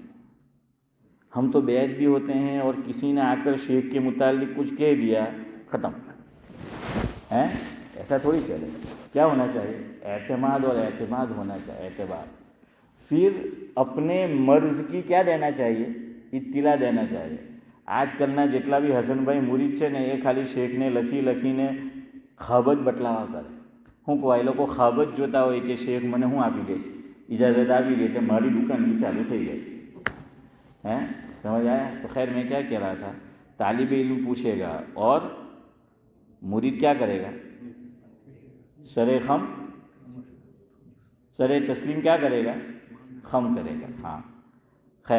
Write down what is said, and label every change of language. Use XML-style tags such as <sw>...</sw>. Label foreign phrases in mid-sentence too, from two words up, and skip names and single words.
<ur>ہم تو بیعت بھی ہوتے ہیں اور کسی نے آ کر شیخ کے متعلق کچھ کہہ دیا ختم ہے. ایسا تھوڑی چلے. کیا ہونا چاہیے؟ اعتماد، اور اعتماد ہونا چاہیے، اعتبار. پھر اپنے مرض کی کیا دینا چاہیے؟ اطلاع دینا چاہیے.</ur> <gu>آج کلના જેટલા બી હસનભાઈ મુરીદ છે ને એ ખાલી શેખને લખીને ખાબત બટલાવા કરે. હું કહું, એ લોકો ખાબત જોતા હોય કે શેખ મને શું આપી દે, ઇજાઝત આપી દે એટલે મારી દુકાન બી ચાલુ થઈ ગઈ.</gu> <ur>سمجھ آیا؟ تو خیر میں کیا کہہ رہا تھا، طالب علم پوچھے گا اور مرید کیا کرے گا؟ سر خم، سر تسلیم کیا کرے گا؟ خم کرے گا. ہاں خیر.</ur>